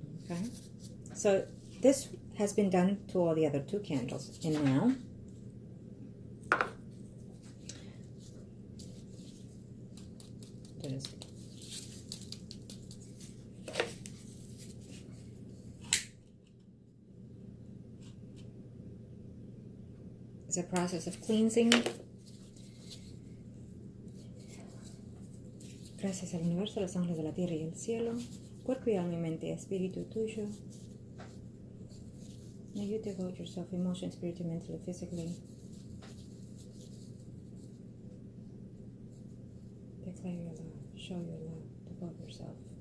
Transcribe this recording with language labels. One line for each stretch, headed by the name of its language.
English: Okay, so this has been done to all the other two candles, and now it's a process of cleansing.
Spanish: Gracias al universo, los ángeles de la tierra y el cielo, Cuerpo y alma y mente, espíritu tuyo.
English: May you devote yourself, emotion, spirit, mentally, physically. Declare your love, show your love, devote yourself.